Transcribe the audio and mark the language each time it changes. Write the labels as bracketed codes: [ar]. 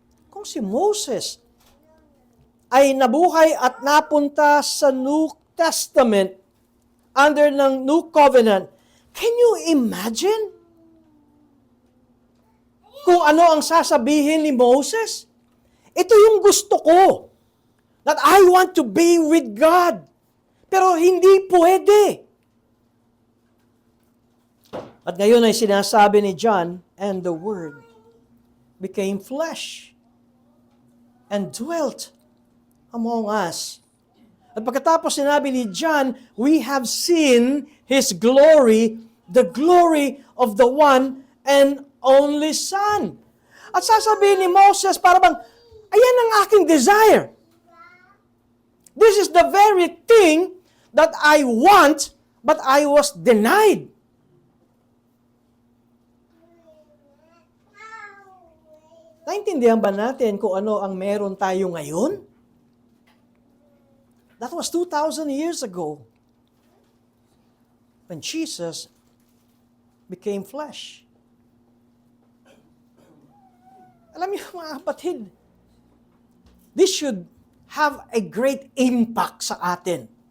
[tl] Kung si Moses ay nabuhay at napunta sa New Testament under ng New Covenant, [en] can you imagine [tl] kung ano ang sasabihin ni Moses? Ito yung gusto ko. [en] That I want to be with God. [tl] Pero hindi pwede. At ngayon ay sinasabi ni [en] John, and the Word became flesh and dwelt among us. [tl] At pagkatapos sinabi ni [en] John, we have seen His glory, the glory of the one and only Son. [tl] At sasabihin ni Moses, para bang, ayan ang aking desire. [en] This is the very thing that I want, but I was denied. [tl] Naintindihan ba natin kung ano ang meron tayo ngayon? [en] That was 2,000 years ago when Jesus became flesh. [tl] Alam niyo mga kapatid, [en] this should have a great impact [tl] sa atin.